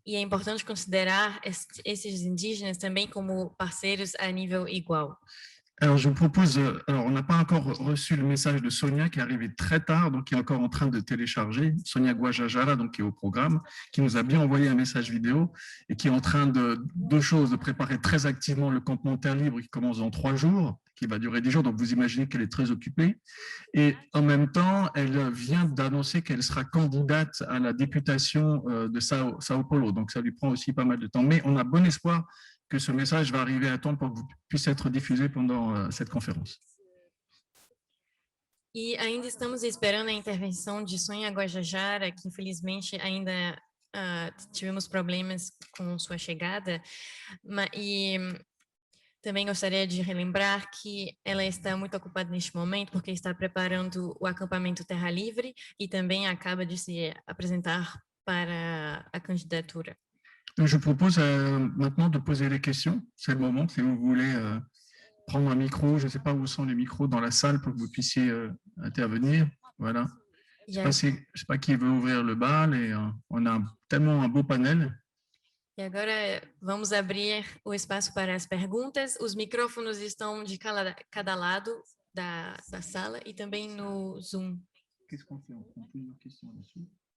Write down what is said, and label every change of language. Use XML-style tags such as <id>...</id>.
<pt>E é importante considerar esses indígenas também como parceiros a nível igual.</pt> <fr>Alors, je vous propose, on n'a pas encore reçu le message de Sonia qui est arrivée très tard, donc qui est encore en train de télécharger, Sonia Guajajara, donc qui est au programme, qui nous a bien envoyé un message vidéo et qui est en train de préparer très activement le campement Terre Libre qui commence dans 3 jours, qui va durer 10 jours, donc vous imaginez qu'elle est très occupée. Et en même temps, elle vient d'annoncer qu'elle sera candidate à la députation de Sao Paulo, donc ça lui prend aussi pas mal de temps. Mais on a bon espoir que ce message va arriver à temps pour que puisse être diffusé pendant cette conférence.</fr> <pt>E ainda estamos esperando a intervenção de Sonia Guajajara, que infelizmente ainda tivemos problemas com sua chegada, e também gostaria de relembrar que ela está muito ocupada neste momento porque está preparando o acampamento Terra Livre e também acaba de se apresentar para a candidatura.</pt> <fr>Donc, je vous propose maintenant de poser les questions. C'est le moment, si vous voulez prendre un micro. Je ne sais pas où sont les micros dans la salle pour que vous puissiez intervenir. Voilà. Je ne sais pas qui veut ouvrir le bal et on a tellement un beau panel.</fr> <pt>E agora vamos abrir o espaço para as perguntas. Os micrófonos estão de cada lado da sala e também no Zoom.</pt> <fr>Qu'est-ce qu'on fait? On prend plusieurs questions là-dessus.</fr>